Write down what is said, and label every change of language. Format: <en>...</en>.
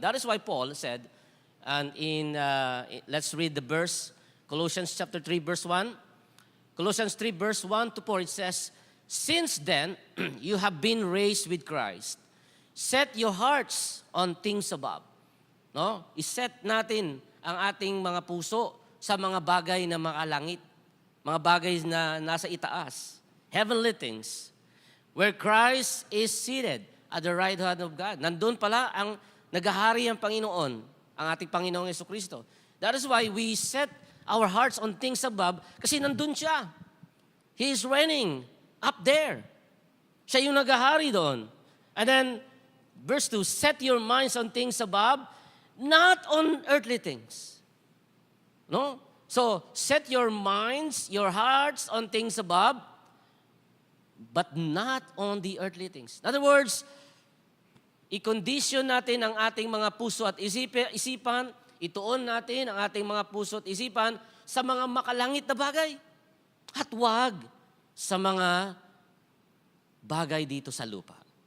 <en>That is why Paul said, and let's read the verse, Colossians chapter 3, verse 1. Colossians 3, verse 1 to 4, it says, "Since then, you have been raised with Christ. Set your hearts on things above." No?</en> <tl>Iset natin ang ating mga puso sa mga bagay na makalangit, mga bagay na nasa itaas,</tl> <en>heavenly things, where Christ is seated at the right hand of God.</en> <tl>Nandun pala ang naghahari ang Panginoon, ang ating Panginoong Jesucristo.</tl> <en>That is why we set our hearts on things above,</en> <tl>kasi nandun siya.</tl> <en>He is reigning up there.</en> <tl>Siya yung naghahari doon.</tl> <en>And then, verse 2, "Set your minds on things above, not on earthly things." No? So, set your minds, your hearts on things above, but not on the earthly things. In other words,</en> <tl>i-condition natin ang ating mga puso at isipan, ituon natin ang ating mga puso at isipan sa mga makalangit na bagay. At wag sa mga bagay dito sa lupa.</tl>